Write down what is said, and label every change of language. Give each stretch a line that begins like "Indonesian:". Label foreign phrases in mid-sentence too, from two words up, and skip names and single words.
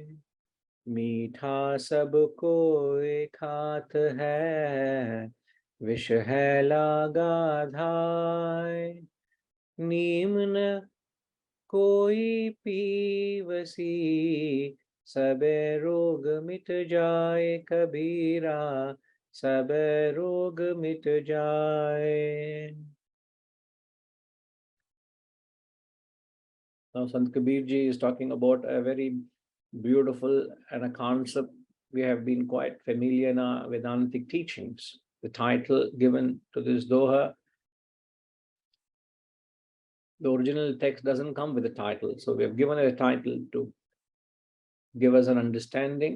Hindi: मीठा सबको एक हाथ है, विष है लागा धाय। नीम न कोई पीवसी, सबे रोग मिट जाए कबीरा, सबे रोग मिट जाए।
English: Now, Sant Kabir ji is talking about a very beautiful and a concept we have been quite familiar in our Vedantic teachings. The title given to this Doha, the original text doesn't come with a title, so we have given it a title to give us an understanding.